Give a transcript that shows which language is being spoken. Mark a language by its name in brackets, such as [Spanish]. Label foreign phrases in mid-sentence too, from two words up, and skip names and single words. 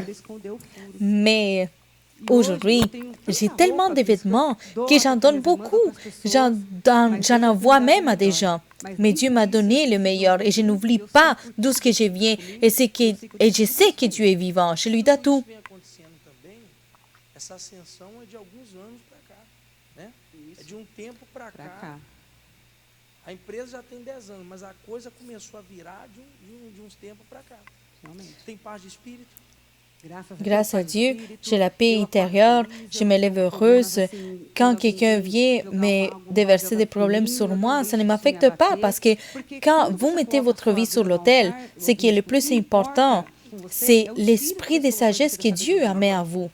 [French] Mais aujourd'hui, j'ai tellement de vêtements que j'en donne beaucoup. J'en envoie même à des gens. Mais Dieu m'a donné le meilleur et je n'oublie pas d'où ce que je viens et je sais que Dieu est vivant. Je lui donne tout. [Portuguese] Essa ascensão é de alguns anos para cá, né? É de tempo para cá. A empresa já tem 10 anos, mas a coisa começou a virar de uns tempos para cá. Tem paz de espírito. [French] Grâce à Dieu, j'ai la paix intérieure, je me lève heureuse. Quand quelqu'un vient me déverser des problèmes sur moi, ça ne m'affecte pas parce que quand vous mettez votre vie sur l'autel, ce qui est le plus important, c'est l'esprit de sagesse que Dieu a mis en vous.